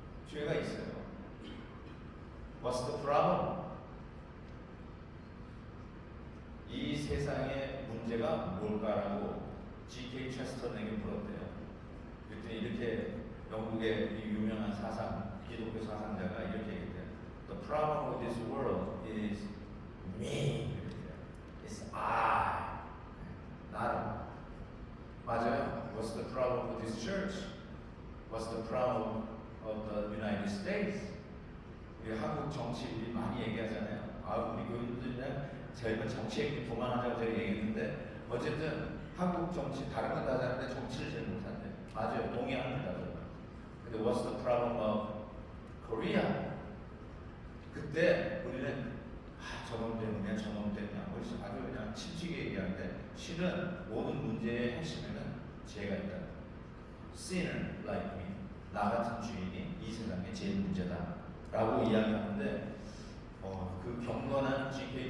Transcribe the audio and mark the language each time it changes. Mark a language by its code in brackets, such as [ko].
[ko] 죄가 있어요. [en] What's the problem? [ko] 이 세상의 문제가 뭘까라고 G.K. 체스턴에게 물었대요. 그때 이렇게 영국의 유명한 기독교 사상자가 이렇게 얘기해요. [en] The problem of this world is me. It's I. [ko] 나로. 맞아요. [en] What's the problem with this church? What's the problem of the United States? [ko] 우리 한국 정치 우리 많이 얘기하잖아요. 우리 교인들이랑 저희가 정치 얘기 그만하자고 제가 얘기했는데 어쨌든 한국 정치 다른 건 다 하는데 정치를 잘 못한대. 맞아요. 동의합니다. [en] 근데 what's the problem of Korea? [ko] 그때 우리는 저놈 때문에 그래서 아주 그냥 침튀게 얘기하는데 실은 모든 문제의 핵심에는 죄가 있다. [en] Sinner like me. [ko] 나 같은 주인이 이 세상에 제일 문제다 라고 이야기하는데 그 경건한 G.K.